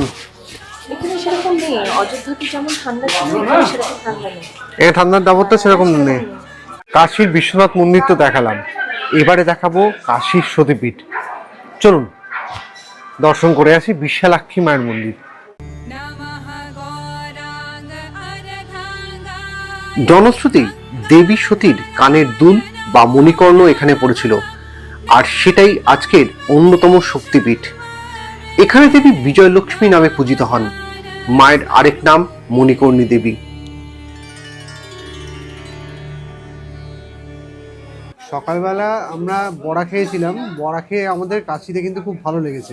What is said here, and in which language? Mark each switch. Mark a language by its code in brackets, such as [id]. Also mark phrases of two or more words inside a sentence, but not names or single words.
[bn] এখানে সেরকম নেই, অযোধ্যাতে যেমন ঠান্ডা ছিল এখানে সেরকম ঠান্ডা নেই। এখানে ঠান্ডার দাপটটা সেরকম নেই। কাশীর বিশ্বনাথ মন্দির তো দেখালাম, এবারে দেখাবো কাশীর সতীপীঠ। চলুন দর্শন করে আসি বিশালাক্ষী মায়ের মন্দির। [sa] नमः गौराङ्ग अरधाङ्गाय [bn] জনশ্রুতি দেবী সতীর কানের দুল বা মণিকর্ণ এখানে পড়েছিল, আর সেটাই আজকের অন্যতম শক্তিপীঠ। এখানে দেবী বিজয়লক্ষ্মী নামে পূজিত হন। মায়ের আরেক নাম মণিকর্ণী দেবী। সকালবেলা আমরা বড়া খেয়েছিলাম, বড়া খেয়ে আমাদের কাশিতে কিন্তু খুব ভালো লেগেছে।